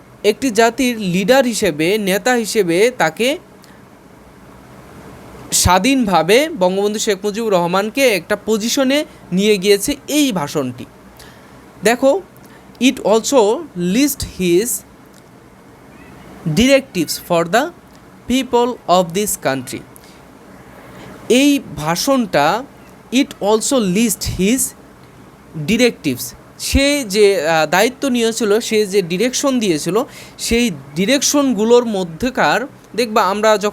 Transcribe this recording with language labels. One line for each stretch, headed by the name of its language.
Bangla: একটি জাতির লিডার হিসেবে, নেতা হিসেবে তাকে স্বাধীনভাবে বঙ্গবন্ধু শেখ মুজিবুর রহমানকে একটা পজিশনে নিয়ে গিয়েছে এই ভাষণটি। দেখো,
English: it also lists his directives for the people of this country.
Bangla: এই ভাষণটা
English: it also lists his directives,
Bangla: সে যে দায়িত্ব নিয়েছিল, সে যে ডিরেকশন দিয়েছিল, সেই ডিরেকশনগুলোর মধ্যেকার দেখবা আমরা